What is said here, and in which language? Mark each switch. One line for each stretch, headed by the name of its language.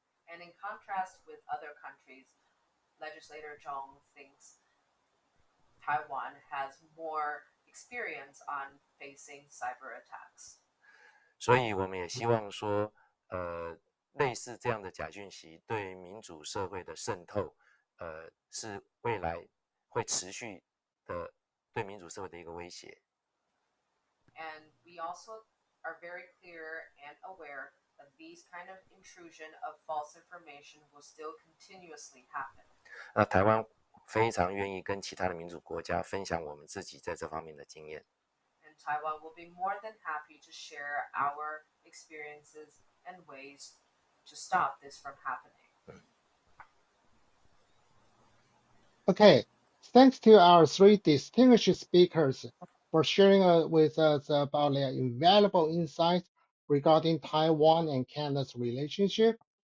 English: And in contrast with other countries, Legislator Zhong thinks Taiwan has more experience on facing cyber attacks.
Chinese: 所以我们也希望说，类似这样的假讯息对民主社会的渗透，是未来会持续的对民主社会的一个威胁。
English: And we also are very clear and aware that these kind of intrusion of false information will still continuously happen.
Chinese: 那台湾非常愿意跟其他的民主国家分享我们自己在这方面的经验。
English: And Taiwan will be more than happy to share our experiences and ways to stop this from happening. Okay, thanks to our three distinguished speakers for sharing with us about their invaluable insights regarding Taiwan and Canada's relationship.